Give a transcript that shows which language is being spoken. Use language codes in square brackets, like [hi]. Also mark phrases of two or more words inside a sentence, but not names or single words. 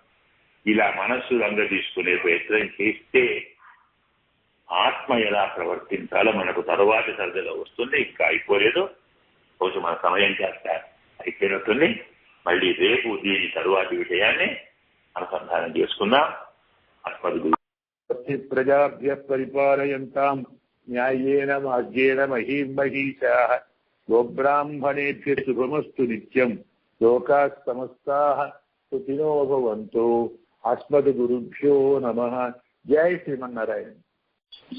[te] ఇలా మనస్సు రంగ తీసుకునే ప్రయత్నం చేస్తే ఆత్మ ఎలా ప్రవర్తించాలో మనకు తరువాతి సరదాలో వస్తుంది. ఇంకా అయిపోలేదు. రోజు మన సమయం కాస్త అయిపోయినట్టుంది. మళ్ళీ రేపు దీని తరువాతి విషయాన్ని అనుసంధానం చేసుకుందాం. [sa] అస్మద్గురు ప్రజాభ్య పరిపాలయంతాం న్యాయేన మార్గేణ మహీం మహీశాః గోబ్రాహ్మణేభ్య శుభమస్తు నిత్యం. లోకాః సమస్తాః సుఖినో భవంతు. అస్మద్గురుభ్యో నమః. జై శ్రీమన్నారాయణ.